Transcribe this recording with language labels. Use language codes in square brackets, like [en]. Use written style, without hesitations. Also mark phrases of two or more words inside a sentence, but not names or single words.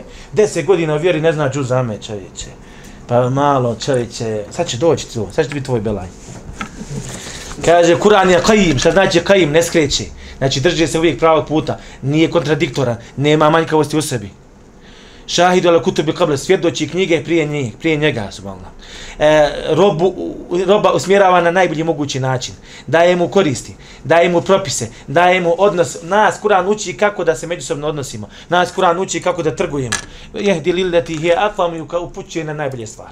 [bs] 10 godina u vjeri ne zna džuzame, čovječe. Pa malo, čovječe. Sad će doći to, sad će biti tvoj belaj. Kaže, Kur'an je qaim, šta znači qaim, ne skreće. Znači, drži se uvijek pravog puta. Nije kontradiktoran, nema manjkavosti u sebi. [ar] Šahidu ala kutubi qabla, [bs] svjedoči knjige prije njega, subhanallah. Roba usmjerava na najbolji mogući način. Daje mu koristi, daje mu propise, daje mu odnos. Nas Kur'an uči kako da se međusobno odnosimo. Nas Kur'an uči kako da trgujemo. [ar] Jehdi lillati hiya aqwam, [bs] upućuje na najbolje stvari.